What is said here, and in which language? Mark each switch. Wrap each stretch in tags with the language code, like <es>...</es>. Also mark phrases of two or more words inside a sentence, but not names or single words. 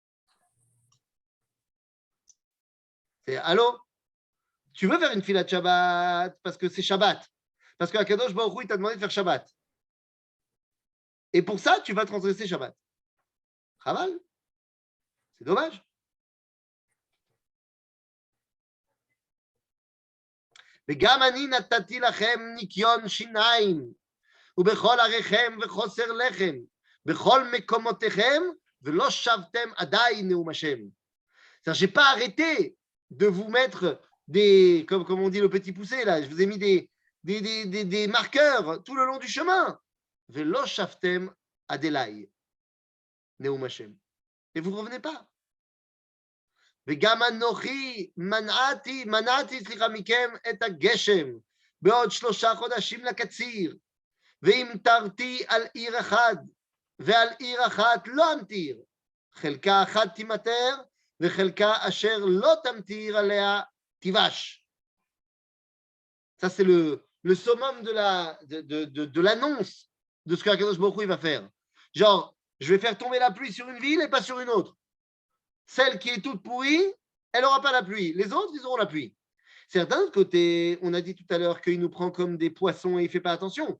<fr>C'est allô, tu veux faire une tfila de Shabbat parce que c'est Shabbat, parce qu'</fr> <he>הקדוש ברוך הוא</he> <fr>t'a demandé de faire Shabbat. Et pour ça, tu vas transgresser Shabbat. Chaval, c'est dommage.</fr> <he>וגם אני נתתי לכם ניקיון שיניים, ובכל עריכם וחוסר לחם, בכל מקומותיכם, ולא שבתם עדיין נאום השם.</he> <fr>C'est-à-dire, je n'ai pas arrêté de vous mettre des, comme on dit le petit poussé là, je vous ai mis des marqueurs tout le long du chemin.</fr> <he>ולא שבתם עד אליי, נאום השם.</he> <fr>Et vous ne revenez pas.</fr> <he>וגם אנוכי מנעתי מכם את הגשם בעוד 3 חודשים לקציר, ואם תרתי על עיר אחד ועל עיר אחת לא אמטיר, חלקה אחת תימטר, וחלקה אשר לא תמטיר עליה תיבש.</he> <fr>Ça, c'est le summum de l'annonce de ce qu'</fr> <he>הקדוש ברוך הוא</he> <fr>va faire. Genre, je vais faire tomber la pluie sur une ville et pas sur une autre. Celle qui est toute pourrie, elle n'aura pas la pluie. Les autres, ils auront la pluie. C'est d'un autre côté, on a dit tout à l'heure qu'il nous prend comme des poissons et il ne fait pas attention.</fr>